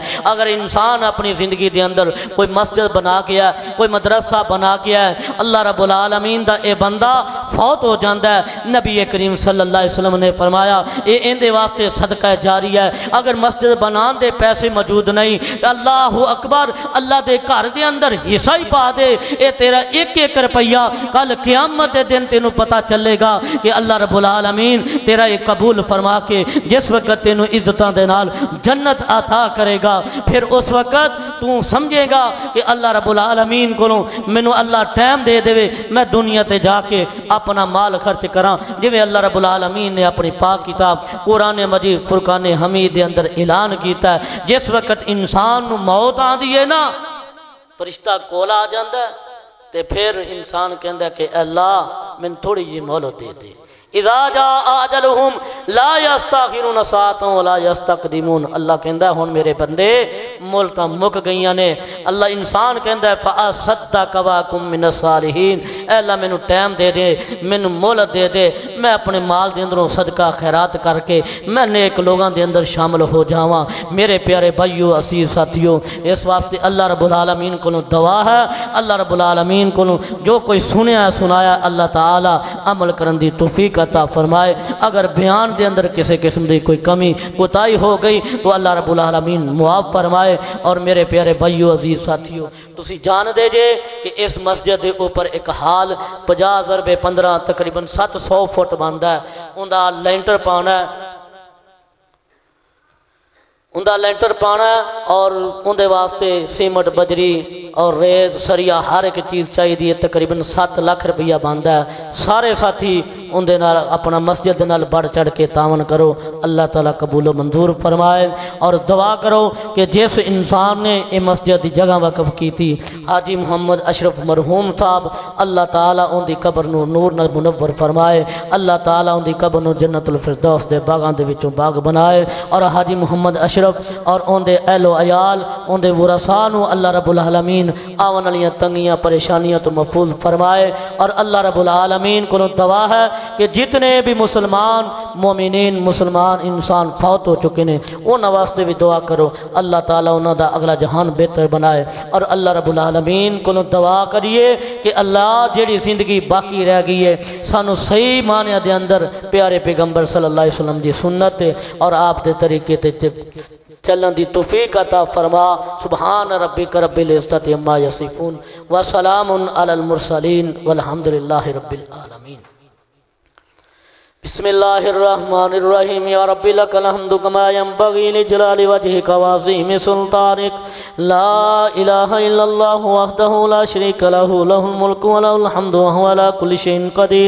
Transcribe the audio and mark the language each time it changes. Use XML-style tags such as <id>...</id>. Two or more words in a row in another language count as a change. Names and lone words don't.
<pa>اگر انسان اپنی زندگی دے اندر کوئی مسجد بنا گیا ہے، کوئی مدرسہ بنا گیا ہے، اللہ رب العالمین دا اے بندہ فوت ہو جاندہ ہے، نبی کریم</pa> <ar>صلی اللہ علیہ وسلم</ar> <pa>نے فرمایا اے اندے واسطے صدقہ جاریہ ہے. اگر مسجد بنان دے پیسے موجود نہیں اللہ اکبر اللہ دے گھر دے اندر حصہ ہی پا دے، اے تیرا ایک ایک روپیہ کل قیامت دے دن تینوں پتہ چلے گا کہ اللہ رب العالمین تیرا یہ قبول فرما کے جس وقت تینوں عزتاں دے نال جنت عطا کرے گا پھر اس وقت تو سمجھے گا کہ اللہ رب العالمین کو مینوں اللہ ٹائم دے دے میں دنیا تے جا کے اپنا مال خرچ کراں. جویں اللہ رب العالمین نے اپنی پاک کتاب قرآن مجید فرقان حمید دے اندر اعلان کیتا ہے جس وقت انسان نو موت آندی ہے نا فرشتہ کول آ جاندا ہے تے پھر انسان کہندا ہے کہ اللہ میں تھوڑی جی مہلت دے دے.</pa> <ar>اذا جاء اجلهم لا يستاخرون ساعة ولا يستقدمون.</ar> <pa>اللہ کہندا ہے ہن میرے بندے مہلتاں مک گئیاں نے. اللہ انسان کہندا ہے</pa> <ar>فاصدق وکم من الصالحین.</ar> <pa>اے اللہ مینوں ٹائم دے دے، مینوں مہلت دے دے، میں اپنے مال دے اندروں صدقہ خیرات کر کے میں نیک لوگاں دے اندر شامل ہو جاواں. میرے پیارے بھائیو عزیز ساتھیو اس واسطے اللہ رب العالمین کو دعا ہے اللہ رب العالمین کو جو کوئی سنیا سنایا اللہ تعالی عمل کرن دی توفیق عطا فرمائے. اگر بیان دے اندر کسی قسم دی کوئی کمی کوتاہی ہو گئی تو اللہ رب العالمین معاف فرمائے.</pa> <ur>فرمائے۔</ur> <pa>اور میرے پیارے بھائیو عزیز ساتھیو، تسی جان دے جے کہ اس مسجد دے اوپر ایک حال 50 ضربے 15 تقریباً 700 فٹ بندا ہے، اوندا لینٹر پانا ہے، اندہ لینٹر پانا اور اندے واسطے سیمٹ بجری اور ریت سریا ہر ایک چیز چاہیے، تقریباً 7 لاکھ روپیہ بنتا ہے۔ سارے ساتھی اندے نال اپنا مسجد نال بڑھ چڑھ کے تعاون کرو، اللہ تعالیٰ قبول و منظور فرمائے۔ اور دعا کرو کہ جس انسان نے یہ مسجد کی جگہ وقف کی تھی حاجی محمد اشرف مرحوم صاحب، اللہ تعالیٰ ان دی قبر نو نور نال منور فرمائے، اللہ تعالیٰ ان دی قبر نو جنت الفردوس دے باغاں دے وچوں باغ بنائے، اور حاجی محمد اشرف اور ان دے اہل و عیال ان دے ورثاء نو اللہ رب العالمین آون والیاں تنگیاں پریشانیاں تو محفوظ فرمائے۔ اور اللہ رب العالمین کو دعا ہے کہ جتنے بھی مسلمان مومنین مسلمان انسان فوت ہو چکے ہیں انہاں واسطے بھی دعا کرو، اللہ تعالیٰ انہاں دا اگلا جہان بہتر بنائے۔ اور اللہ رب العالمین کو دعا کریے کہ اللہ جیڑی زندگی باقی رہ گئی ہے سانو صحیح معنی دے اندر پیارے پیغمبر</pa> <ar>صلی اللہ علیہ وسلم</ar> <pa>دی سنت اور آپ دے طریقے تے چلن دی توفیق عطا فرما۔</pa> <ar>سبحان ربک رب العزت عما یصفون وسلام علی المرسلین والحمد للہ رب العالمین۔ بسم اللہ الرحمن الرحیم۔ یا رب لک الحمد کما ينبغی لجلال وجهک وعظیم سلطانک، لا الہ الا اللہ وحدہ لا شریک لہ، لہ الملک ولہ الحمد وہو علی کل شیء قدیر۔</ar>